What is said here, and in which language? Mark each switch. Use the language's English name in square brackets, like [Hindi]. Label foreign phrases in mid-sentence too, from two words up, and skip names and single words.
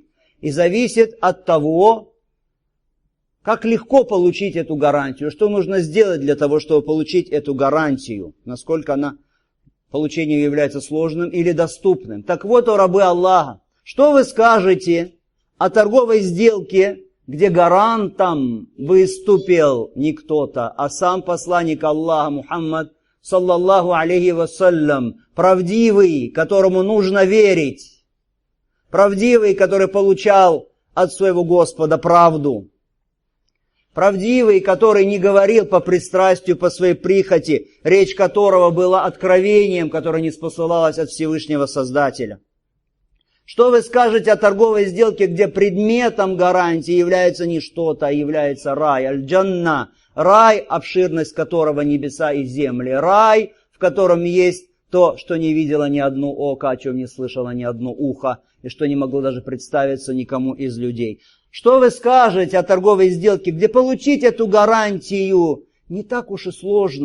[Russian] И зависит от того, как легко получить эту гарантию, что нужно сделать для того, чтобы получить эту гарантию, насколько получение является сложным или доступным. Так вот, о рабы Аллаха, что вы скажете о торговой сделке, где гарантом выступил не кто-то, а сам посланник Аллаха Мухаммад, [Arabic] صلى الله عليه وسلم, [Russian] правдивый, которому нужно верить, правдивый, который получал от своего Господа правду, правдивый, который не говорил по пристрастию, по своей прихоти, речь которого была откровением, которое не спосылалось от Всевышнего Создателя. Что вы скажете о торговой сделке, где предметом гарантии является не что-то, а является рай, аль-джанна, рай, обширность которого небеса и земли, рай, в котором есть то, что не видело ни одно око, о чем не слышало ни одно ухо, и что не могло даже представиться никому из людей. Что вы скажете о торговой сделке, где получить эту гарантию не так уж и сложно?